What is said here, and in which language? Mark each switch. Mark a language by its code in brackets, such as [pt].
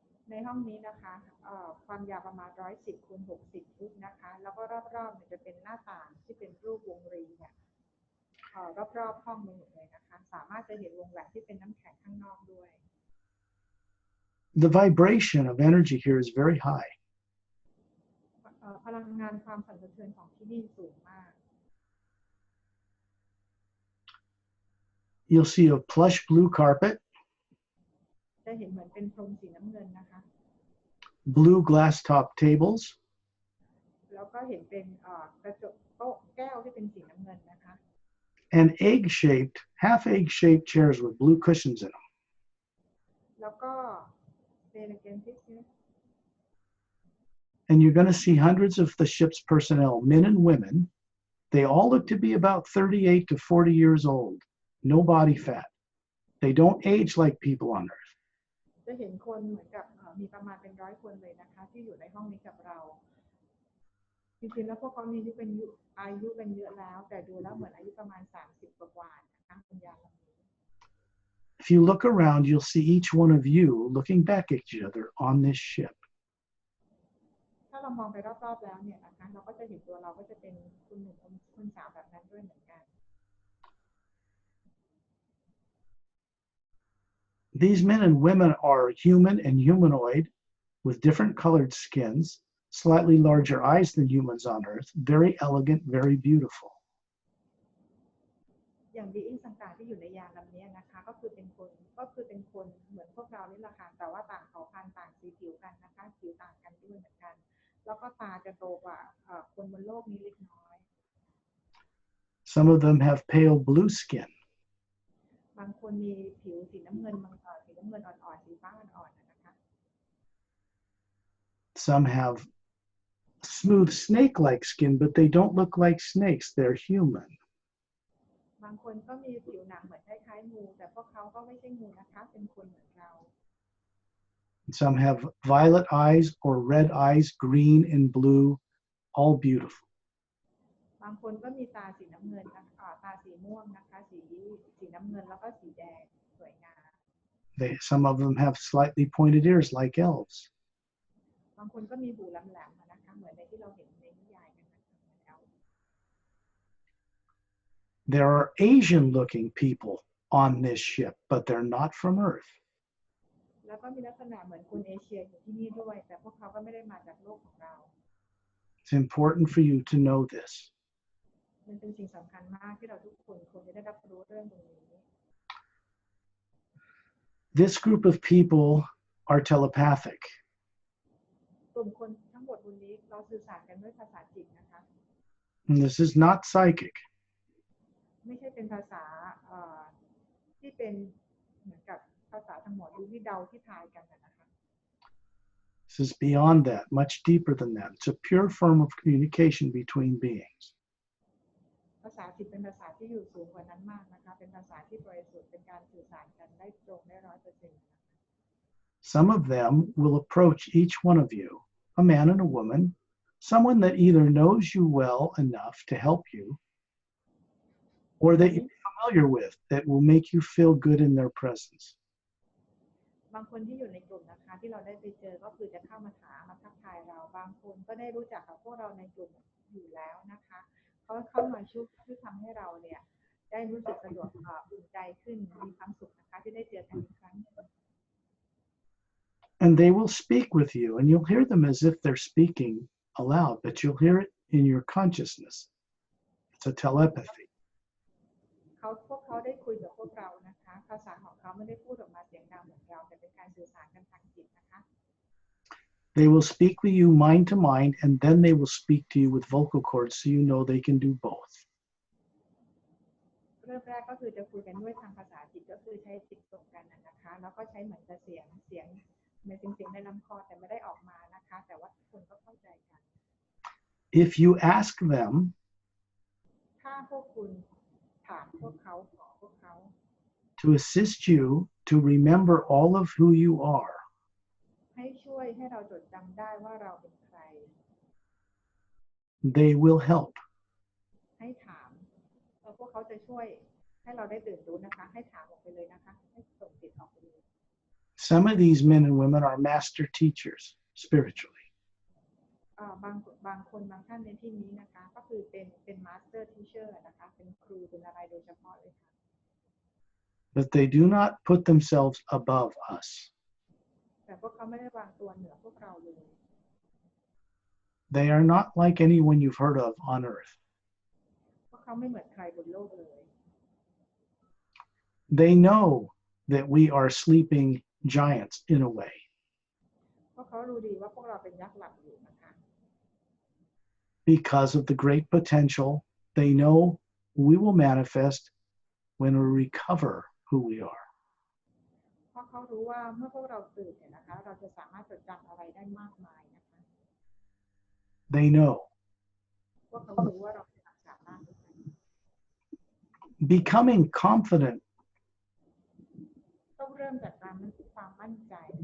[th] ในห้องนี้นะคะความยาวประมาณ110 คูณ 60 ฟุตนะคะแล้วก็รอบๆเนี่ยจะเป็นหน้าต่างที่เป็นรูปวงรีเนี่ยรอบๆห้องไปหมดเลยนะคะสามารถจะเห็นวงแหวนที่เป็นน้ำแข็งข้างนอกด้วย [en] The vibration of energy here is very high. [th] พลังงานความสั่นสะเทือนของที่นี่สูงมาก [en] You'll see a plush blue carpet, [th] จะเห็นเหมือนเป็นพรมสีน้ำเงินนะคะ [en] blue glass top tables, [th] แล้วก็เห็นเป็นกระจกโต๊ะแก้วที่เป็นสีน้ำเงินนะคะ [en] and egg-shaped, half egg-shaped chairs with blue cushions in them. [th] แล้วก็เป็นเกมที่ [en] And you're going to see hundreds of the ship's personnel, men and women. They all look to be about 38 to 40 years old, no body fat. They don't age like people on Earth. [th] จะเห็นคนเหมือนกับมีประมาณเป็น100 คนเลยนะคะที่อยู่ในห้องนี้กับเราจริงๆแล้วพวกเขามีอายุเป็นเยอะแล้วแต่ดูแล้วเหมือนอายุประมาณ30 กว่าๆนะคะคุณยาย [en] If you look around, you'll see each one of you looking back at each other on this ship. [th] ถ้าเรามองไปรอบๆแล้วเนี่ยนะคะเราก็จะเห็นตัวเราก็จะเป็นคุณหนุ่มคุณสาวแบบนั้นด้วยเหมือนกัน [en] These men and women are human and humanoid with different colored skins, slightly larger eyes than humans on Earth, very elegant, very beautiful. [th] อย่างบีอิงต่างๆที่อยู่ในยานลำนี้นะคะก็คือเป็นคนเหมือนพวกเรานี่แหละค่ะแต่ว่าต่างเผ่าพันธุ์ต่างสีผิวกันนะคะผิวต่างกันด้วยเหมือนกันแล้วก็ตาจะโตกว่าคนบนโลกนี้เล็กน้อย [en] Some of them have pale blue skin. [th] บางคนมีผิวสีน้ำเงินอ่อนๆสีฟ้าอ่อนๆนะคะ [en] Some have smooth snake-like skin, but they don't look like snakes. They're human. [th] บางคนก็มีผิวหนังเหมือนคล้ายๆงูแต่พวกเขาก็ไม่ใช่งูนะคะเป็นคนเหมือนเรา [en] Some have violet eyes or red eyes, green and blue, all beautiful. [th] บางคนก็มีตาสีน้ำเงินนะคะตาสีม่วงนะคะสีน้ำเงินแล้วก็สีแดงสวยงาม [en] Some of them have slightly pointed ears like elves. [th] บางคนก็มีหูแหลมๆนะคะเหมือนในที่เราเห็นในนิยายกันนะคะ [en] There are Asian-looking people on this ship, but they're not from Earth. [th] แล้วก็มีลักษณะเหมือนคนเอเชียอยู่ที่นี่ด้วยแต่พวกเขาก็ไม่ได้มาจากโลกของเรา [en] It's important for you to know this. [th] มันเป็นสิ่งสำคัญมากที่เราทุกคนควรจะได้รับรู้เรื่องตรงนี้ [en] This group of people are telepathic. [th] กลุ่มคนทั้งหมดบนนี้เราสื่อสารกันด้วยภาษาจิตนะคะ [en] And this is not psychic. [th] ไม่ใช่เป็นภาษาที่เป็นเหมือนกับภาษาทางหมอดูที่เดาที่ทายกันนะคะ [en] This is beyond that, much deeper than that. It's a pure form of communication between beings. [th] ภาษาจิตเป็นภาษาที่อยู่สูงกว่านั้นมากนะคะเป็นภาษาที่บริสุทธิ์เป็นการสื่อสารกันได้ตรงได้ 100% [en] Some of them will approach each one of you, a man and a woman, someone that either knows you well enough to help you, or that you're familiar with that will make you feel good in their presence. [th] บางคนที่อยู่ในกลุ่มนะคะที่เราได้ไปเจอก็คือจะเข้ามาถามมาทักทายเราบางคนก็ได้รู้จักกับพวกเราในกลุ่มอยู่แล้วนะคะเขาเข้ามาช่วยทำให้เราเนี่ยได้รู้สึกสะดวกอุ่นใจขึ้นมีความสุขนะคะที่ได้เจอกันอีกครั้งนึง [en] And they will speak with you, and you'll hear them as if they're speaking aloud, but you'll hear it in your consciousness. It's a telepathy. [th] พวกเขาได้คุยกับพวกเรานะคะภาษาของเขาไม่ได้พูดออกมาเสียงดังเหมือนเราแต่เป็นการสื่อสารกันทางจิตนะคะ [en] They will speak with you mind to mind, and then they will speak to you with vocal cords, so you know they can do both. [th] เริ่มแรกก็คือจะคุยกันด้วยทางภาษาจิตก็คือใช้จิตส่งกันนะคะแล้วก็ใช้เหมือนกับเสียงในเสียงในลำคอแต่ไม่ได้ออกมานะคะแต่ว่าทุกคนก็เข้าใจกัน [en] If you ask them [th] ถ้าพวกคุณถามพวกเขาขอพวกเขา [en] to assist you to remember all of who you are, [th] ให้ช่วยให้เราจดจำได้ว่าเราเป็นใคร [en] they will help. [th] ให้ถามพวกเขาจะช่วยให้เราได้ตื่นรู้นะคะให้ถามออกไปเลยนะคะให้ส่งจิตออกไปเลย [en] Some of these men and women are master teachers spiritually. [th] บางคนบางท่านในที่นี้นะคะก็คือเป็น master teacher นะคะเป็นครูเป็นอะไรโดยเฉพาะเลยค่ะ [en] But they do not put themselves above us. [th] แต่พวกเขาไม่ได้วางตัวเหนือพวกเราเลย [en] They are not like anyone you've heard of on earth. [th] พวกเขาไม่เหมือนใครบนโลกเลย [en] They know that we are sleeping giants in a way. [th] พวกเขารู้ดีว่าพวกเราเป็นยักษ์หลับอยู่นะคะ [en] Because of the great potential they know we will manifest when we recover who we are. [th] เพราะเขารู้ว่าเมื่อพวกเราตื่นเนี่ยนะคะเราจะสามารถจดจำอะไรได้มากมายนะคะ [en] They know. [th] พวกเขารู้ว่าเราสามารถ [en] Becoming confident [th] ต้องเริ่มจากการมีความมั่นใจ